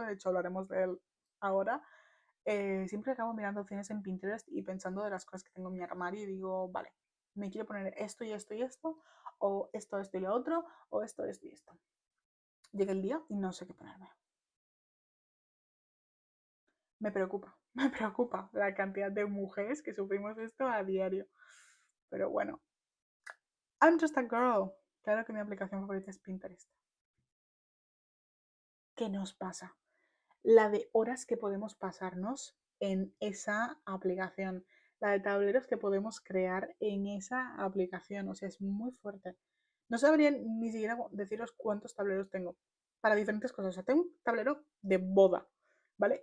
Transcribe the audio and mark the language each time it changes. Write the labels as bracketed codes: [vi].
[es] De hecho, hablaremos de él ahora. Siempre acabo mirando opciones en Pinterest y pensando de las cosas que tengo en mi armario y digo, vale, me quiero poner esto y esto y esto, o esto y lo otro, o esto y esto. Llega el día y no sé qué ponerme. Me preocupa la cantidad de mujeres que sufrimos esto a diario. Pero bueno, [en] I'm just a girl. [es] Claro que mi aplicación favorita es Pinterest. ¿Qué nos pasa? La de horas que podemos pasarnos en esa aplicación. La de tableros que podemos crear en esa aplicación. O sea, es muy fuerte. No sabría ni siquiera deciros cuántos tableros tengo para diferentes cosas. O sea, tengo un tablero de boda, ¿vale?